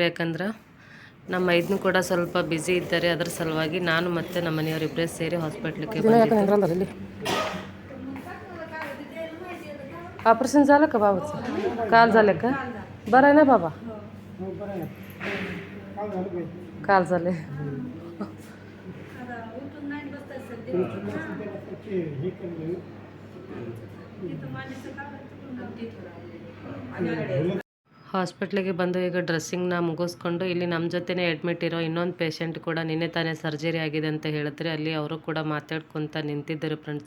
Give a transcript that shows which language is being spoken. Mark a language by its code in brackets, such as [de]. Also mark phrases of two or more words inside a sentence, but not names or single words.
[kn] ಯಾಕಂದ್ರೆ ನಮ್ಮ ಮೈದ್ನು ಕೂಡ ಸ್ವಲ್ಪ ಬ್ಯುಸಿ ಇದ್ದಾರೆ. ಅದ್ರ ಸಲುವಾಗಿ ನಾನು ಮತ್ತು ನಮ್ಮ ಮನೆಯವರಿಬ್ಬರೇ ಸೇರಿ ಹಾಸ್ಪಿಟ್ಲಿಗೆ ಬಂದಿದ್ದೆ. [mr] ऑपरेशन झालं का बाबाचं? काल झालं का? बरं आहे ना बाबा? काल झाले. [kn] ಹಾಸ್ಪಿಟ್ಲಿಗೆ ಬಂದು ಈಗ ಡ್ರೆಸ್ಸಿಂಗ್ನ ಮುಗಿಸ್ಕೊಂಡು ಇಲ್ಲಿ ನಮ್ಮ ಜೊತೆನೇ ಅಡ್ಮಿಟ್ ಇರೋ ಇನ್ನೊಂದು ಪೇಷಂಟ್ ಕೂಡ ನಿನ್ನೆ ತಾನೇ ಸರ್ಜರಿ ಆಗಿದೆ ಅಂತ ಹೇಳಿದ್ರೆ ಅಲ್ಲಿ ಅವರು ಕೂಡ ಮಾತಾಡ್ಕೊತ ನಿಂತಿದ್ದರು ಫ್ರೆಂಡ್ಸ.